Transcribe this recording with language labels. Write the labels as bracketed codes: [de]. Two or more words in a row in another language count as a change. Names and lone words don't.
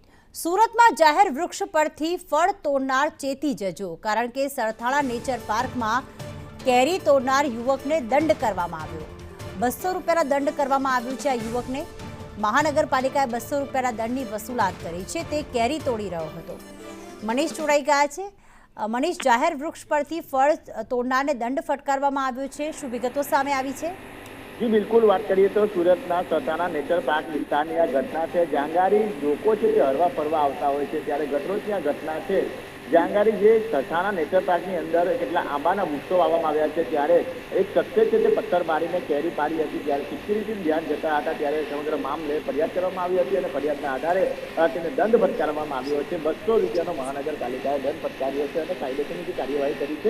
[gu] સુરતમાં જાહેર વૃક્ષ પરથી ફળ તોડનાર ચેતી જજો, કારણ કે સરથાણા નેચર પાર્કમાં કેરી તોડનાર યુવકને દંડ કરવામાં આવ્યો। 200 રૂપિયાના દંડ કરવામાં આવ્યું છે। આ યુવકને મહાનગરપાલિકાએ 200 રૂપિયાના દંડની વસૂલાત કરી છે। તે કેરી તોડી રહ્યો હતો। મનીષ જોડાઈ ગયા છે। મનીષ, જાહેર વૃક્ષ પરથી ફળ તોડનારને દંડ ફટકારવામાં આવ્યો છે, શું વિગતો સામે આવી છે? [hi] जी बिल्कुल, बात करिए [gu] તો સુરતના સરથાણા નેચર પાર્ક વિસ્તારની આ ઘટના છે। જાંગારી લોકો છે તે હરવા ફરવા આવતા હોય છે, ત્યારે ગટરોજની આ ઘટના છે। જાંગારી જે સરથાણા નેચર પાર્કની અંદર કેટલા આંબાના વૃક્ષો વાવવામાં આવ્યા છે, ત્યારે એક શખ્સે છે તે પથ્થર મારીને કેરી પાડી હતી। ત્યારે સિક્યુરિટીનું ધ્યાન જતા હતા, ત્યારે સમગ્ર મામલે ફરિયાદ કરવામાં આવી હતી અને ફરિયાદના આધારે તેને દંડ ફટકારવામાં આવ્યો છે। 200 રૂપિયાનો મહાનગરપાલિકાએ દંડ ફટકાર્યો છે અને કાયદેસરની જે કાર્યવાહી કરી છે।